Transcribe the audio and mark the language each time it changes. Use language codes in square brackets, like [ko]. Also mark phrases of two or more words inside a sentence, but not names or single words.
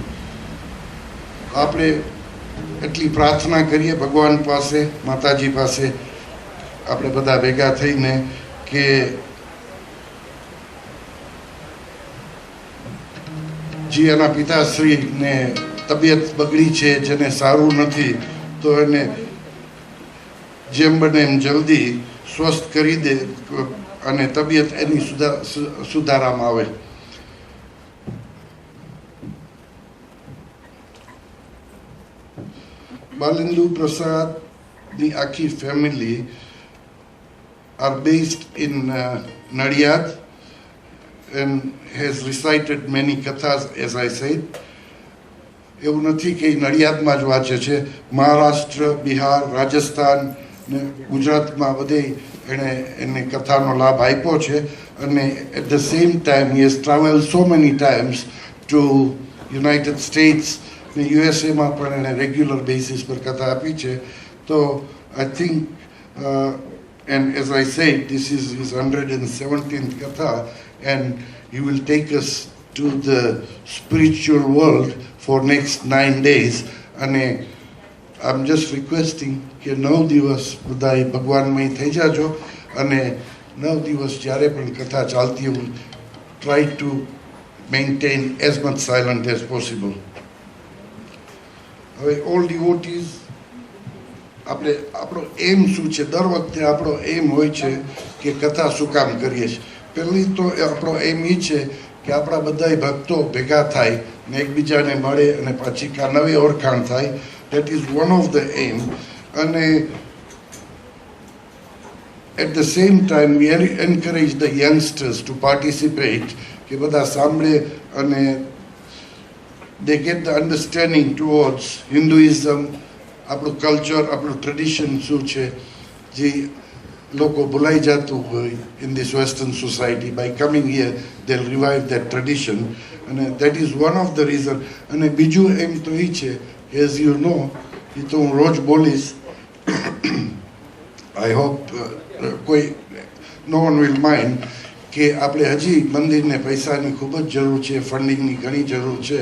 [gu] આપણે એટલી પ્રાર્થના કરીએ ભગવાન પાસે, માતાજી પાસે, આપણે બધા ભેગા થઈને કે જે એના પિતાશ્રીને તબિયત બગડી છે, જેને સારું નથી, તો એને જેમ બને એમ જલ્દી સ્વસ્થ કરી દે અને તબિયત એની સુધારામાં આવે. બાલેન્દુ પ્રસાદની આખી ફેમિલી [en] are based in Nadiad and has recited many kathas, as I said. [gu] એવું નથી કે નડિયાદમાં જ વાંચે છે, મહારાષ્ટ્ર, બિહાર, રાજસ્થાન ને ગુજરાતમાં બધે એને કથાનો લાભ આપ્યો છે. [en] અને at the same time he has traveled so many times to United States [gu] ને યુએસએમાં પણ એને [en] regular basis [gu] પર કથા આપી છે. [en] તો I think and as I said, this is his 117th katha, and he will take us to the spiritual world for next 9 days. And I'm just requesting [gu] કે 9 દિવસ બધાય ભગવાનમય થઈ જાજો અને 9 દિવસ જ્યારે પણ કથા ચાલતી હોય, [en] try to maintain as much silence as possible. હવે all devotees, [gu] આપણો એમ શું છે? દર વખતે આપણો એમ હોય છે કે કથા શું કામ કરીએ છીએ? પહેલી તો આપણો એમ એ છે કે આપણા બધા ભક્તો ભેગા થાય ને એકબીજાને મળે અને પાછી નવી ઓળખાણ થાય. [en] that is one of the aim. અને at the same time we encourage the youngsters to participate, [gu] કે બધા સાંભળે અને [en] they get the understanding towards Hinduism, [gu] આપણું કલ્ચર, આપણું ટ્રેડિશન શું છે, જે લોકો ભૂલાઈ જતું હોય [en] in this western society. by coming here they will revive that tradition. અને that is one of the reason. [gu] અને બીજું એમ તો એ છે, [en] as you know, [gu] એ તો હું રોજ બોલીશ, [en] I hope [gu] કોઈ [en] no one will mind, [gu] કે આપણે હજી મંદિરને પૈસાની ખૂબ જ જરૂર છે, ફંડિંગની ઘણી જરૂર છે.